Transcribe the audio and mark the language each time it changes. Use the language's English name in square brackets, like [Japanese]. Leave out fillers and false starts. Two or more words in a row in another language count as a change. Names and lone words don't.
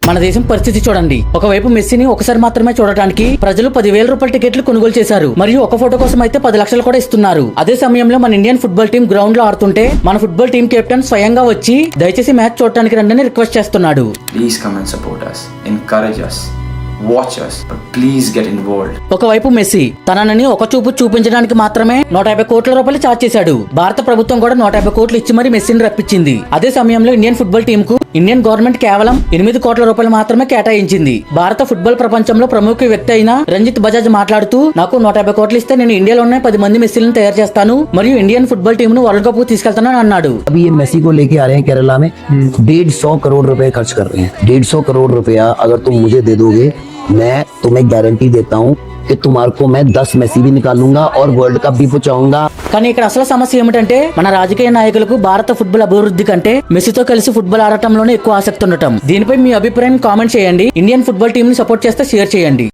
[Telugu] మన దేశం పరిస్థితి చూడండి. ఒకవైపు మెస్సీని ఒకసారి మాత్రమే చూడటానికి ప్రజలు 10,000 రూపాయల టికెట్లు కొనుగోలు చేశారు. మరియు ఒక ఫోటో కోసం అయితే 10 లక్షలు కూడా ఇస్తున్నారు. అదే సమయంలో మన [English] Indian football team [Telugu] గ్రౌండ్ లో ఆడుతుంటే మన [English] football team captain [Telugu] స్వయంగా వచ్చి దయచేసి మ్యాచ్ చూడటానికి రండి అని రిక్వెస్ట్ చేస్తున్నాడు. [English] Please come and support us, encourage us, watch us, but please get involved. [Telugu] ఒకవైపు మెస్సీ తనని ఒక చూపు చూపించడానికి మాత్రమే 150 కోట్ల రూపాయలు చార్జ్ చేశాడు. భారత ప్రభుత్వం కూడా 150 కోట్లు ఇచ్చి మరి మెస్సీని రప్పించింది. అదే సమయంలో [English] Indian football team [Telugu] కు [English] Indian government [Telugu] కేవలం 8 కోట్ల రూపాయలు మాత్రమే కేటాయించింది. భారత ఫుట్బాల్ ప్రపంచంలో ప్రముఖ వ్యక్తి అయిన రంజిత్ బజాజ్ మాట్లాడుతూ, నాకు 150 కోట్లు ఇస్తే నేను ఇండియాలోనే 10 మంది మెస్సీలను తయారు చేస్తాను మరియు [English] Indian football team [Telugu] ను [English] world cup [Telugu] కు తీసుకెళ్తానని అన్నాడు. [Hindi] अभी ये मेसी को लेके आ रहे हैं केरला में 150 करोड़ रुपए खर्च कर रहे हैं. 150 करोड़ रुपया अगर तुम मुझे दे दोगे, मैं तुम्हें गारंटी देता हूँ कि तुम्हारे को मैं 10 मेसी भी निकालूंगा और [English] world cup [Hindi] भी पहुंचाऊंगा. [Telugu] కానీ ఇక్కడ అసలు సమస్య ఏమిటంటే మన రాజకీయ నాయకులకు భారత ఫుట్బాల్ అభివృద్ధి కంటే మెస్సీతో కలిసి ఫుట్బాల్ ఆడటంలోనే ఎక్కువ ఆసక్తి ఉండటం. దీనిపై మీ అభిప్రాయం కామెంట్ చేయండి. [English] Indian football team [Telugu] ని సపోర్ట్ చేస్తే షేర్ చేయండి.